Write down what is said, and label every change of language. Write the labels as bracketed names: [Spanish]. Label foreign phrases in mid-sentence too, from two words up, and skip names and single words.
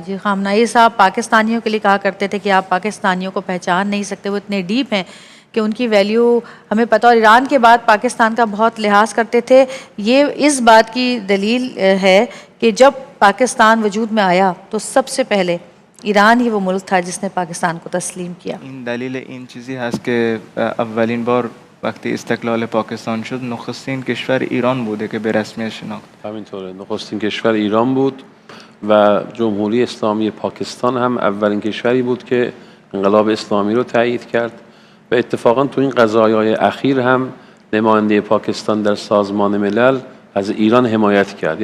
[Urdu] جی خامنائی صاحب پاکستانیوں کے لیے کہا کرتے تھے کہ آپ پاکستانیوں کو پہچان نہیں سکتے، وہ اتنے ڈیپ ہیں کہ ان کی ویلیو ہمیں پتہ، اور ایران کے بعد پاکستان کا بہت لحاظ کرتے تھے. یہ اس بات کی دلیل ہے کہ جب پاکستان وجود میں آیا تو سب سے پہلے ایران ہی وہ ملک تھا جس نے پاکستان کو تسلیم کیا. [Persian] این دلیل این چیزی هست که اولین بار وقتی استقلال پاکستان شد نخستین کشور ایران بوده که به رسمیت شناخت. همینطوره. نخستین کشور ایران بود و جمهوری اسلامی پاکستان هم اولین کشوری بود که انقلاب اسلامی رو تایید کرد و اتفاقا تو این قضایای اخیر هم نماینده پاکستان در سازمان ملل از ایران حمایت کرد.